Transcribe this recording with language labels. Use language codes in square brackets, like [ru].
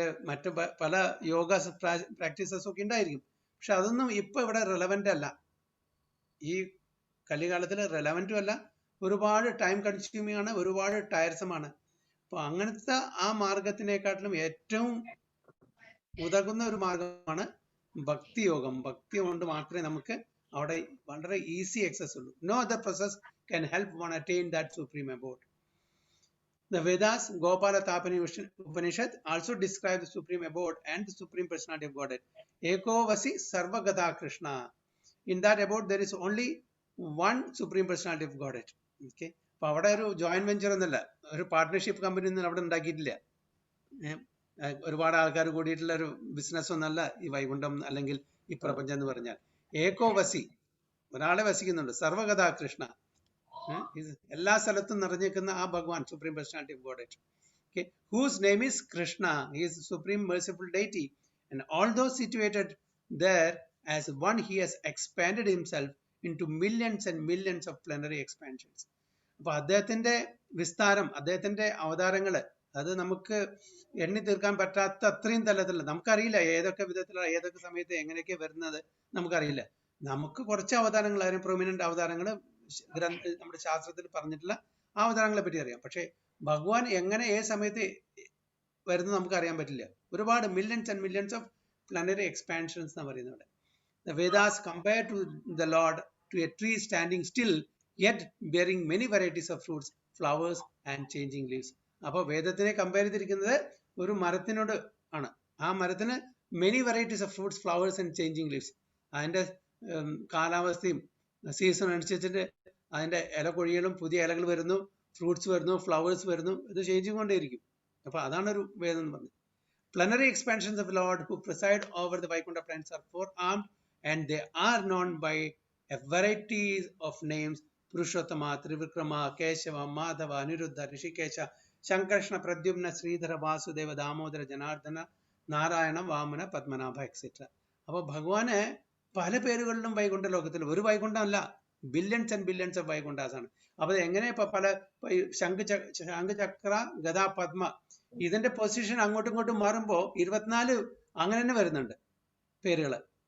[ml] മറ്റ് പല യോഗ പ്രാക്ടീസസ് ഒക്കെ ഉണ്ടായിരിക്കും, പക്ഷെ അതൊന്നും ഇപ്പൊ ഇവിടെ റെലവെന്റ് അല്ല, ഈ കലികാലത്തിൽ റെലവെന്റും അല്ല, ഒരുപാട് ടൈം കൺസ്യൂമിംഗ് ആണ്, ഒരുപാട് ടയർസമാണ്. അപ്പൊ അങ്ങനത്തെ ആ മാർഗത്തിനെക്കാട്ടിലും ഏറ്റവും ഉതകുന്ന ഒരു മാർഗമാണ് ഭക്തി യോഗം. ഭക്തി കൊണ്ട് മാത്രമേ നമുക്ക് അവിടെ വളരെ ഈസി ആക്സസ് ഉള്ളൂ. [en] No other process can help one attain that supreme abode. The Vedas, Gopala Tapani Upanishad also describe the supreme abode and the supreme personality of Godhead. [sa] Eko Vasi Sarvagata Krishna. [en] In that abode there is only one supreme personality of Godhead. Okay. [ml] അപ്പൊ അവിടെ ഒരു joint venture എന്നല്ല, ഒരു partnership company ഒന്നും അവിടെ ഉണ്ടാക്കിയിട്ടില്ല. ഒരുപാട് ആൾക്കാർ കൂടിയിട്ടുള്ള ഒരു ബിസിനസ് ഒന്നല്ല ഈ വൈകുണ്ഠം അല്ലെങ്കിൽ ഈ പ്രപഞ്ചം എന്ന് പറഞ്ഞാൽ. [sa] ഏകോ വസി, [ml] ഒരാളെ വസിക്കുന്നുണ്ട്. സർവഗതാ കൃഷ്ണ, എല്ലാ സ്ഥലത്തും നിറഞ്ഞിരിക്കുന്ന ആ ഭഗവാൻ, [en] Supreme personality of God. Okay, whose name is Krishna. He is the supreme merciful deity, and although situated there as one, he has expanded himself into millions and millions of plenary expansions. [ml] അപ്പൊ അദ്ദേഹത്തിന്റെ വിസ്താരം, അദ്ദേഹത്തിന്റെ അവതാരങ്ങള്, അത് നമുക്ക് എണ്ണി തീർക്കാൻ പറ്റാത്ത അത്രയും തലത്തിലുള്ള, നമുക്കറിയില്ല ഏതൊക്കെ വിധത്തിലുള്ള ഏതൊക്കെ സമയത്ത് എങ്ങനെയൊക്കെ വരുന്നത് നമുക്കറിയില്ല. നമുക്ക് കുറച്ച് അവതാരങ്ങൾ, അതിന് പ്രൊമിനന്റ് അവതാരങ്ങൾ നമ്മുടെ ശാസ്ത്രത്തിൽ പറഞ്ഞിട്ടുള്ള ആ അവതാരങ്ങളെ പറ്റി അറിയാം. പക്ഷെ ഭഗവാൻ എങ്ങനെ ഏത് സമയത്ത് വരുന്നത് നമുക്ക് അറിയാൻ പറ്റില്ല. ഒരുപാട് [en] millions and millions of planetary expansions [ml] എന്ന് പറയുന്നത്. [en] The Vedas compare to the Lord to a tree standing still yet bearing many varieties of fruits, flowers and changing leaves. [ml] അപ്പോൾ വേദത്തിനെ കമ്പയർ ചെയ്തിരിക്കുന്നത് ഒരു മരത്തിനോട് ആണ്. ആ മരത്തിന് [en] Many varieties of fruits, flowers and changing leaves. [ml] അതിന്റെ കാലാവസ്ഥയും സീസൺ അനുസരിച്ചിട്ട് അതിന്റെ ഇല കൊഴിയലും പുതിയ ഇലകൾ വരുന്നു, ഫ്രൂട്ട്സ് വരുന്നു, ഫ്ലവേഴ്സ് വരുന്നു, ഇത് ചേഞ്ച് കൊണ്ടേയിരിക്കും. അപ്പൊ അതാണ് ഒരു വേദം എന്ന് പറഞ്ഞത്. [en] Plenary expansions of the Lord who preside over the Vaikuntha planets are four-armed, and they are known by a variety of names: Purushottama, Trivikrama, Keshava, Madhava, Aniruddha, Rishikesha, Shankarshna, Pradyumna, Sridhara, Vasudeva, Damodara, Janardana, Narayana, Vamana, Padmanabha, etc. [ml] അപ്പോൾ ഭഗവാന് പല പേരുകളിലും വൈകുണ്ഠ ലോകത്തിൽ, ഒരു വൈകുണ്ഠം അല്ല, [en] billions and billions of Vaikunthas [ml] ആണ്. അപ്പൊ എങ്ങനെ ഇപ്പൊ പല ശംഖചക്ര, ഗദാ, പദ്മ, ഇതിന്റെ പൊസിഷൻ അങ്ങോട്ടും ഇങ്ങോട്ടും മാറുമ്പോ 24 അങ്ങനെ തന്നെ വരുന്നുണ്ട് പേരുകള്.